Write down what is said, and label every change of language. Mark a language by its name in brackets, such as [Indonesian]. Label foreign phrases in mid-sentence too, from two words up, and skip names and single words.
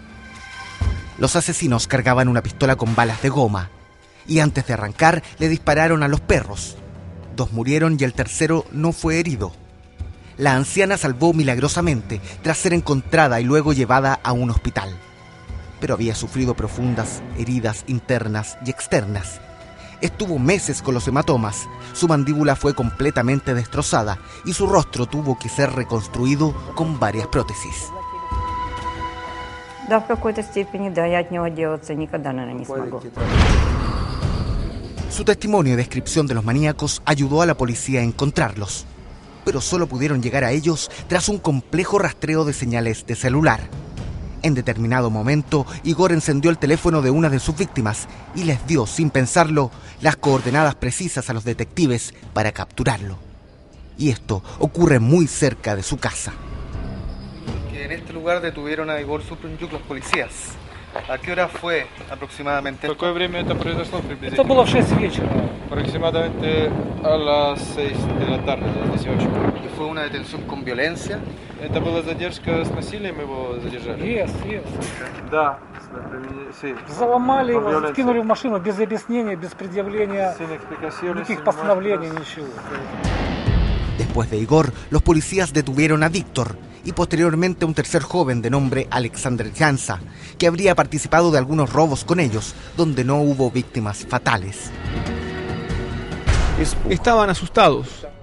[Spanish] Los asesinos cargaban una pistola con balas de goma y antes de arrancar le dispararon a los perros. 2 murieron y el tercero no fue herido. La anciana salvó milagrosamente tras ser encontrada y luego llevada a un hospital. Pero había sufrido profundas heridas internas y externas. Estuvo meses con los hematomas, su mandíbula fue completamente destrozada y su rostro tuvo que ser reconstruido con varias prótesis. [Russian] Да, в какой-то степени, да, я от него отделаться никогда, наверное, не смогу. [Spanish] Su testimonio y descripción de los maníacos ayudó a la policía a encontrarlos, pero solo pudieron llegar a ellos tras un complejo rastreo de señales de celular. En determinado momento, Igor encendió el teléfono de una de sus víctimas y les dio, sin pensarlo, las coordenadas precisas a los detectives para capturarlo. Y esto ocurre muy cerca de su casa. Que en este lugar detuvieron a Igor Suprunjuk los policías. ¿A qué hora fue aproximadamente? [Russian] ¿Какое время это произошло приблизительно? Это было в 6 вечера. [Spanish] Aproximadamente a las 6 de la tarde, a las 18. ¿Y fue una detención con violencia? [Russian] ¿Это была задержка с насилием, его задержали? [English] Yes. [Russian] Да, sí. Заломали его, скинули в машину без объяснения, без предъявления никаких постановлений, ничего. [Spanish] Después de Igor, los policías detuvieron a Víctor y posteriormente a un tercer joven de nombre Alexander Jansa, que habría participado de algunos robos con ellos, donde no hubo víctimas fatales. Estaban asustados.